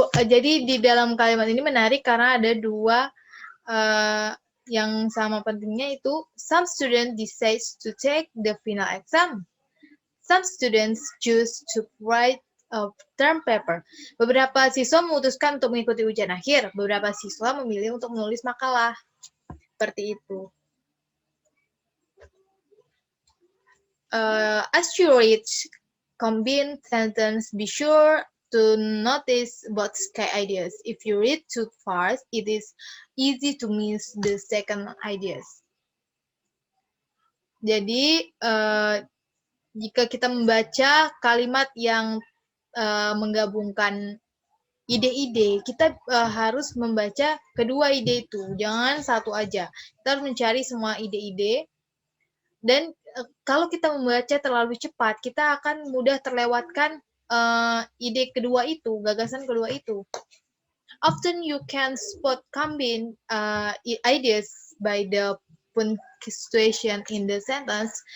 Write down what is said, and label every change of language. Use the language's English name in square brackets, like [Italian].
[Indonesian] Jadi di dalam kalimat ini menarik karena ada dua yang sama pentingnya, itu [English] some students decide to take the final exam. Some students choose to write a term paper. [Indonesian] Beberapa siswa memutuskan untuk mengikuti ujian akhir. Beberapa siswa memilih untuk menulis makalah. Seperti itu. [English] As you read combined sentence, be sure to notice both key ideas. If you read too fast, it is easy to miss the second ideas. [Indonesian] Jadi, jika kita membaca kalimat yang menggabungkan ide-ide, kita harus membaca kedua ide itu, jangan satu aja. Kita harus mencari semua ide-ide, dan kalau kita membaca terlalu cepat, kita akan mudah terlewatkan ide kedua itu, gagasan kedua itu. [English] Often you can spot combine ideas by the punctuation in the sentence.